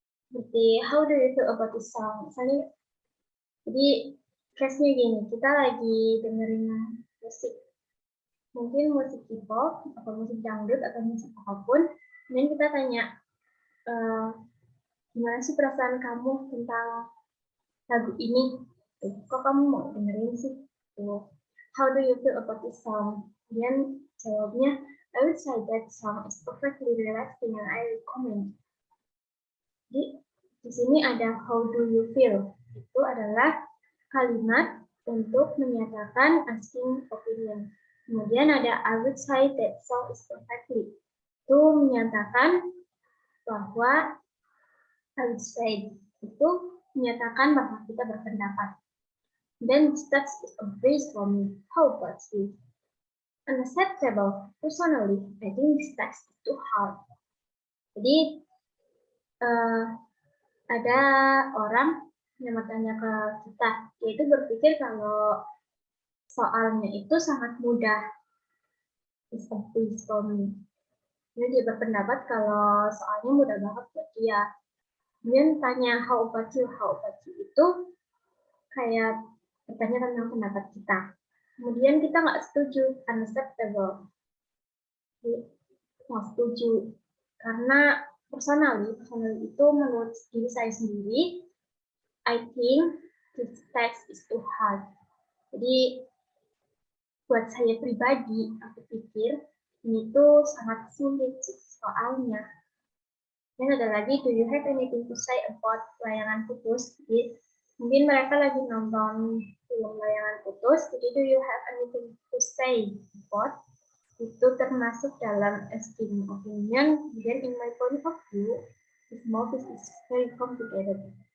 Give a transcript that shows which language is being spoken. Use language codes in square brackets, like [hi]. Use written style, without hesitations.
[id] Seperti [en] how do you feel about this song? [id] Misalnya, jadi case-nya gini, kita lagi dengerin musik, mungkin musik K-pop atau musik dangdut atau musik apapun, dan kita tanya, gimana sih perasaan kamu tentang lagu ini? Kok kamu mau dengerin sih? [en] How do you feel about this song? [id] Kemudian jawabnya, [en] I would say that song is perfectly relaxing and I recommend. [id] Jadi di sini ada [en] how do you feel? [id] Itu adalah kalimat untuk menyatakan asking opinion. Kemudian ada [en] I would say that song is perfectly. [id] Itu menyatakan bahwa [en] I would say [id] itu menyatakan bahwa kita berpendapat. [en] Then this text is a breeze for me. How about you? Unacceptable. Personally, I think this text is too hard. [id] Jadi ada orang yang bertanya ke kita, yaitu berpikir kalau soalnya itu sangat mudah. [en] It's a breeze for me. [id] Jadi dia berpendapat kalau soalnya mudah banget buat dia. Kemudian tanya [en] how about you [id] itu kayak bertanya tentang pendapat kita. Kemudian kita nggak setuju, unacceptable. Nggak setuju. Karena [en] personally [id] itu menurut diri saya sendiri, [en] I think this text is too hard. [id] Jadi buat saya pribadi, aku pikir ini tuh sangat sulit soalnya. Dan ada lagi, [en] do you have anything to say about Layangan Putus? [id] Jadi, mungkin mereka lagi nonton film Layangan Putus, jadi [en] do you have anything to say about? [id] Itu termasuk dalam asking opinion. [en] Then in my point of view, this movie is very complicated.